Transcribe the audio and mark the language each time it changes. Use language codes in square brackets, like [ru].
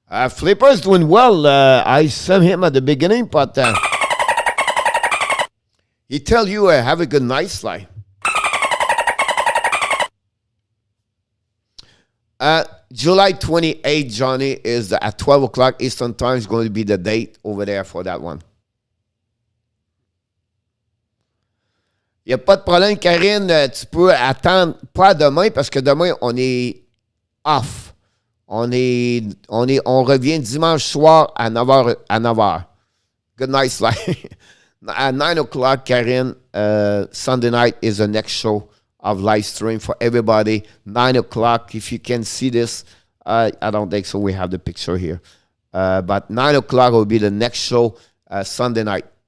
[en] Flipper is doing well. I saw him at the beginning, but he tell you have a good night, Sly. July 28th, Johnny, is at 12 o'clock Eastern Time is going to be the date over there for that one. [fr] Il n'y a pas de problème, Karine. Tu peux attendre, pas demain, parce que demain, on est off. On revient dimanche soir à 9h. À 9h. [en] Good night, Sly. At 9 o'clock, Karine, Sunday night is the next show of live stream for everybody. 9 o'clock, if you can see this. I don't think so. We have the picture here. But 9 o'clock will be the next show Sunday night.